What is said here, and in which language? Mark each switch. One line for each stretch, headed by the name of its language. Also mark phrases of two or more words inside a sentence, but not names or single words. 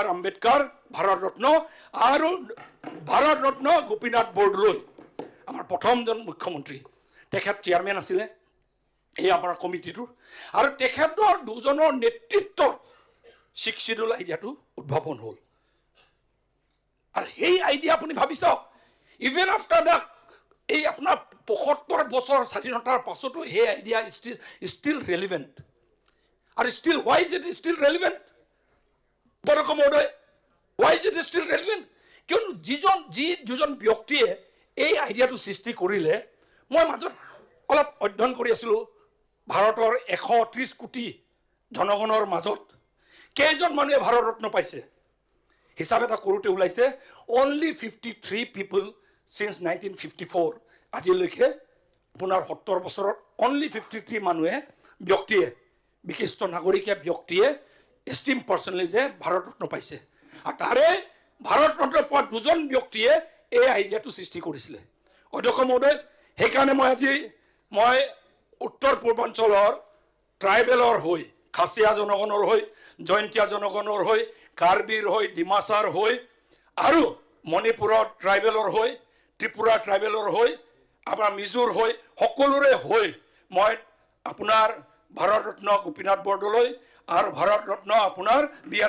Assamese: আম্বেদকাৰ ভাৰত ৰত্ন আৰু ভাৰত ৰত্ন গোপীনাথ বৰদলৈ আমাৰ প্ৰথমজন মুখ্যমন্ত্ৰী তেখেত চেয়াৰমেন আছিলে এই আমাৰ কমিটিটোৰ আৰু তেখেতৰ দুজনৰ নেতৃত্বত 6 শিডিউল আইডিয়াটো উদ্ভাৱন হ'ল আৰু সেই আইডিয়া আপুনি ভাবি চাওক
English: even after the
Assamese: এই আপোনাৰ 75 বছৰ স্বাধীনতাৰ পাছতো সেই আইডিয়া
English: still relevant
Assamese: আৰু ষ্টিল
English: why is it still relevant
Assamese: অধ্যক্ষ মহোদয়
English: why is it still relevant
Assamese: কিয়নো যিজন ব্যক্তিয়ে এই আইডিয়াটো সৃষ্টি কৰিলে মই মাজত অলপ অধ্যয়ন কৰি আছিলোঁ ভাৰতৰ 130 কোটি জনগণৰ মাজত কেইজন মানুহে ভাৰত ৰত্ন পাইছে হিচাপ এটা কৰোঁতে ওলাইছে
English: only 53 people since 1954
Assamese: আজিলৈকে আপোনাৰ 70 বছৰত only 53 মানুহে ব্যক্তিয়ে বিশিষ্ট নাগৰিকে ব্যক্তিয়ে
English: esteem personally
Assamese: যে ভাৰত ৰত্ন পাইছে আৰু তাৰে ভাৰত ৰত্ন পোৱা দুজন ব্যক্তিয়ে এই আইডিয়াটো সৃষ্টি কৰিছিলে অধ্যক্ষ মহোদয় সেইকাৰণে মই উত্তৰ পূৰ্বাঞ্চলৰ ট্ৰাইবেলৰ হৈ খাচীয়া জনগণৰ হৈ জয়ন্তীয়া জনগণৰ হৈ কাৰ্বিৰ হৈ ডিমাছাৰ হৈ আৰু মণিপুৰৰ ট্ৰাইবেলৰ হৈ ত্ৰিপুৰা ট্ৰাইবেলৰ হৈ আমাৰ মিজোৰ হৈ সকলোৰে হৈ মই আপোনাৰ ভাৰত ৰত্ন গোপীনাথ বৰদলৈ আৰু ভাৰত ৰত্ন আপোনাৰ বি.আৰ.